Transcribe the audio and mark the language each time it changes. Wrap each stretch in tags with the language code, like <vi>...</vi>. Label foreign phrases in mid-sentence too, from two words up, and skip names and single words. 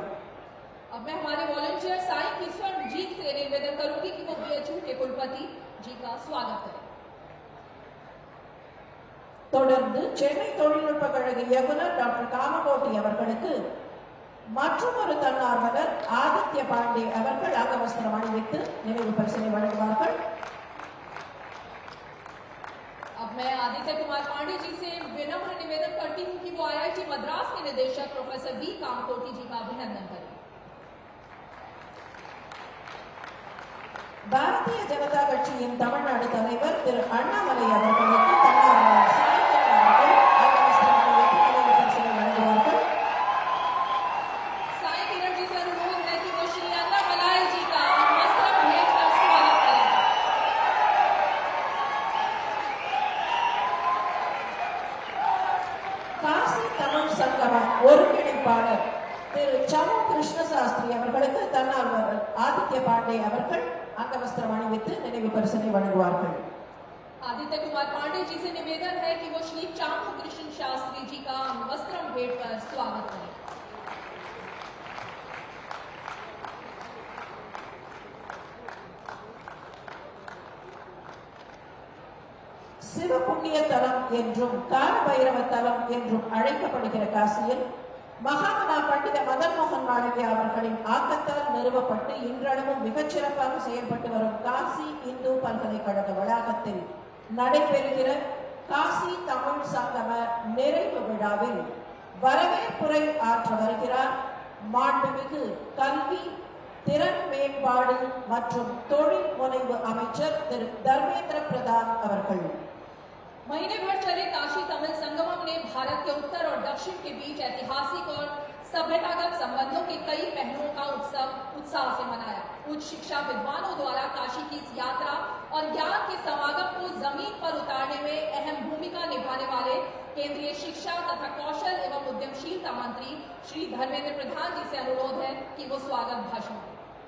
<hi>अब मैं हमारे वॉलंटियर साई किशन जी से निवेदन करूंगी कि वो बीएचयू के कुलपति जी का स्वागत करें।</hi> <ta>தொடர்ந்து சென்னை தொழில்நுட்ப கழக இயக்குனர் டாக்டர் காமகோட்டி அவர்களுக்கு மற்றொரு தன்னார்வலர் ஆதித்ய பாண்டே அவர்கள் அங்கவஸ்திரம் அணிவித்து நினைவு பரிசினை வழங்குவார்கள்.</ta> <hi>अब मैं आदित्य कुमार पांडे जी से विनम्र निवेदन करती हूं कि वो आईआईटी मद्रास के निदेशक प्रोफेसर वी कामकोटी जी का अभिनंदन करें।</hi> <ta>பாரதிய ஜனதா கட்சியின் தமிழ்நாடு தலைவர் திரு அண்ணாமலை அவர்களுக்கு தன்னார்வலர் சாய் கிரண் அவர்கள் அங்கவஸ்திரம் அணிவித்து நினைவு பரிசினை வழங்குவார்கள்.</ta> <hi>साई किरण जी से अनुरोध है कि वो श्री अन्नामलाई जी का अंगवस्त्रम भेंट कर स्वागत करें।</hi> <ta>காசி தமிழ் சங்கம ஒருங்கிணைப்பாளர் திரு சமு கிருஷ்ண சாஸ்திரி அவர்களுக்கு தன்னார்வலர் ஆதித்ய பாண்டே அவர்கள் அங்கவஸ்திரம் அணிவித்து நினைவு பரிசினை வழங்குவார்கள்.</ta> <hi>आदित्य कुमार पांडे जी से निवेदन है कि वो श्री चामू कृष्ण शास्त्री जी का अंगवस्त्रम भेंट कर स्वागत करें।</hi> <ta>சிவபுண்ணிய தலம் என்றும் காலபைரவ தலம் என்றும் அழைக்கப்படுகிற காசியில் மகாமனா பண்டித மதன் மோகன் மாளவியா அவர்களின் ஆக்கத்தால் நிறுவப்பட்டு இன்றளவும் மிகச்சிறப்பாக செயல்பட்டு வரும் காசி இந்து பல்கலைக்கழக வளாகத்தில் நடைபெறுகிற காசி தமிழ் சங்கம நிறைவு விழாவில் வரவேற்புரை ஆற்ற வருகிறார் மாண்புமிகு கல்வி, திறன் மேம்பாடு மற்றும் தொழில் முனைவு அமைச்சர் திரு தர்மேந்திர பிரதான் அவர்கள்.</ta> <hi>महीने भर चले काशी तमिल संगमम ने भारत के उत्तर और दक्षिण के बीच ऐतिहासिक और सभ्यतागत संबंधों के कई पहलुओं का उत्सव उत्साह से मनाया। उच्च शिक्षा विद्वानों द्वारा काशी की इस यात्रा और ज्ञान के समागम को जमीन पर उतारने में अहम भूमिका निभाने वाले केंद्रीय शिक्षा तथा कौशल एवं उद्यमशीलता मंत्री श्री धर्मेंद्र प्रधान जी से अनुरोध है कि वो स्वागत भाषण दें।</hi>